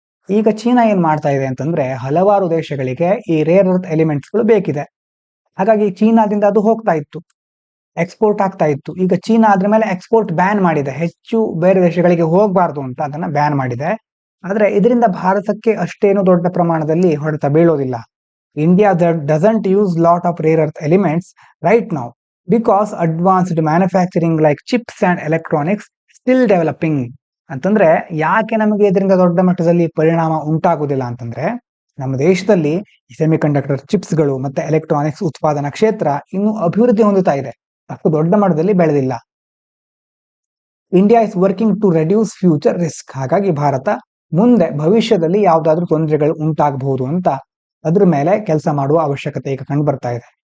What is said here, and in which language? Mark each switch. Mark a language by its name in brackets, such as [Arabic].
[Kannada] ಈಗ ಚೀನಾ ಏನ್ ಮಾಡ್ತಾ ಇದೆ ಅಂತಂದ್ರೆ, ಹಲವಾರು ದೇಶಗಳಿಗೆ ಈ ರೇರ್ ಅರ್ತ್ ಎಲಿಮೆಂಟ್ಸ್ ಗಳು ಬೇಕಿದೆ. ಹಾಗಾಗಿ ಚೀನಾದಿಂದ ಅದು ಹೋಗ್ತಾ ಇತ್ತು, ಎಕ್ಸ್ಪೋರ್ಟ್ ಆಗ್ತಾ ಇತ್ತು. ಈಗ ಚೀನಾ ಅದ್ರ ಮೇಲೆ ಎಕ್ಸ್ಪೋರ್ಟ್ ಬ್ಯಾನ್ ಮಾಡಿದೆ, ಹೆಚ್ಚು ಬೇರೆ ದೇಶಗಳಿಗೆ ಹೋಗಬಾರ್ದು ಅಂತ ಅದನ್ನ ಬ್ಯಾನ್ ಮಾಡಿದೆ. ಆದ್ರೆ ಇದರಿಂದ ಭಾರತಕ್ಕೆ ಅಷ್ಟೇನು ದೊಡ್ಡ ಪ್ರಮಾಣದಲ್ಲಿ ಹೊಡೆತ ಬೀಳೋದಿಲ್ಲ. [English] India doesn't use lot of rare earth elements right now because advanced manufacturing like chips and electronics still developing. [Kannada] ಅಂತಂದ್ರೆ ಯಾಕೆ ನಮಗೆ ಇದರಿಂದ ದೊಡ್ಡ ಮಟ್ಟದಲ್ಲಿ ಪರಿಣಾಮ ಉಂಟಾಗುದಿಲ್ಲ ಅಂತಂದ್ರೆ, ನಮ್ಮ ದೇಶದಲ್ಲಿ ಸೆಮಿಕಂಡಕ್ಟರ್ ಚಿಪ್ಸ್ಗಳು ಮತ್ತೆ ಎಲೆಕ್ಟ್ರಾನಿಕ್ಸ್ ಉತ್ಪಾದನಾ ಕ್ಷೇತ್ರ ಇನ್ನೂ ಅಭಿವೃದ್ಧಿ ಹೊಂದುತ್ತಾ ಇದೆ, ಅಷ್ಟು ದೊಡ್ಡ ಮಟ್ಟದಲ್ಲಿ ಬೆಳೆದಿಲ್ಲ. [English] India is working to reduce future risk. [Kannada] ಹಾಗಾಗಿ ಭಾರತ ಮುಂದೆ ಭವಿಷ್ಯದಲ್ಲಿ ಯಾವ್ದಾದ್ರು ತೊಂದರೆಗಳು ಉಂಟಾಗಬಹುದು ಅಂತ ಅದ್ರ ಮೇಲೆ ಕೆಲಸ ಮಾಡುವ ಅವಶ್ಯಕತೆ ಈಗ ಕಂಡು ಬರ್ತಾ ಇದೆ.